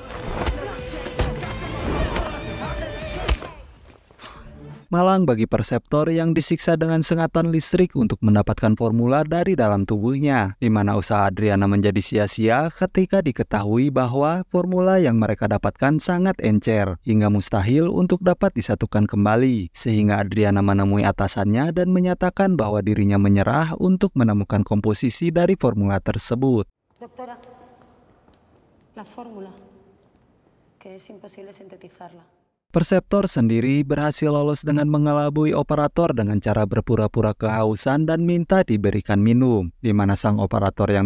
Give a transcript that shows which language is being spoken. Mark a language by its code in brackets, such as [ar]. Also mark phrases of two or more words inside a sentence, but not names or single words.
[id] Malang bagi Perceptor yang disiksa dengan sengatan listrik untuk mendapatkan formula dari dalam tubuhnya, di mana usaha Adriana menjadi sia-sia ketika diketahui bahwa formula yang mereka dapatkan sangat encer, hingga mustahil untuk dapat disatukan kembali, sehingga Adriana menemui atasannya dan menyatakan bahwa dirinya menyerah untuk menemukan komposisi dari formula tersebut. [es] Doctora, la fórmula, que es imposible sintetizarla. [id] Perceptor sendiri berhasil lolos dengan mengelabui operator dengan cara berpura-pura kehausan dan minta diberikan minum, di mana sang operator yang